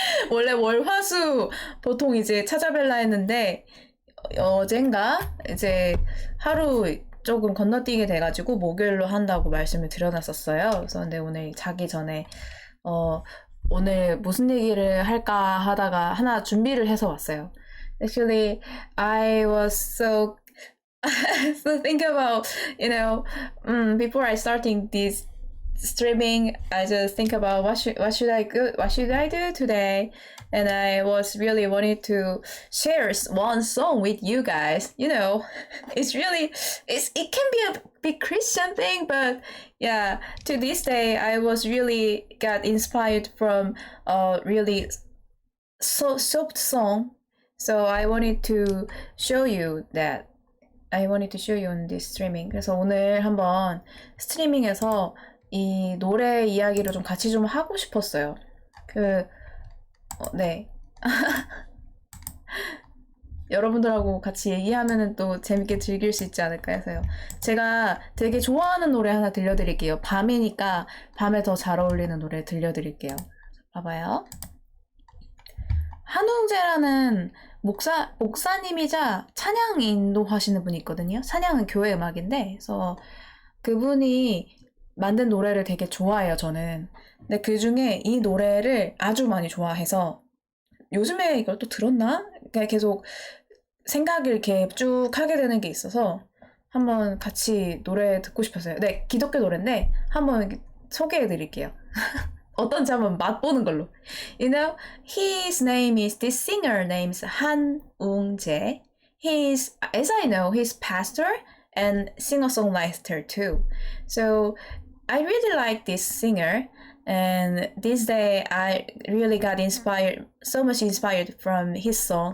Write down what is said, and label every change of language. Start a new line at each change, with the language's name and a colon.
Korean: 원래 월, 화, 수 보통 이제 찾아뵐라 했는데, 어젠가 이제 하루 조금 건너뛰게 돼가지고 목요일로 한다고 말씀을 드려놨었어요. 그래서 근데 오늘 자기 전에 오늘 무슨 얘기를 할까 하다가 하나 준비를 해서 왔어요.
English: Actually, I was so so think about before I starting this streaming, I just think about what should I do today, and I was really wanting to share one song with you guys. It can be a big Christian thing, but yeah, to this day I was really got inspired from a really soft song, so I wanted to show you that. I wanted to show you on this streaming.
Korean: 그래서 오늘 한번 스트리밍에서 이 노래 이야기를 좀 같이 좀 하고 싶었어요. 네. 여러분들하고 같이 얘기하면은 또 재밌게 즐길 수 있지 않을까 해서요. 제가 되게 좋아하는 노래 하나 들려드릴게요. 밤이니까 밤에 더 잘 어울리는 노래 들려드릴게요. 봐봐요. 한웅재라는 목사님이자 찬양 인도하시는 분이 있거든요. 찬양은 교회 음악인데, 그래서 그분이 만든 노래를 되게 좋아해요, 저는. 근데 그 중에 이 노래를 아주 많이 좋아해서 요즘에 이걸 또 들었나? 그냥 계속 생각을 이렇게 쭉 하게 되는 게 있어서 한번 같이 노래 듣고 싶었어요. 네, 기독교 노래인데 한번 소개해 드릴게요. 어떤지 한번 맛보는 걸로.
English: His name is, this singer name's 한웅재. As I know, he's pastor and singer-songwriter too. So I really like this singer, and this day I really got so much inspired from his song.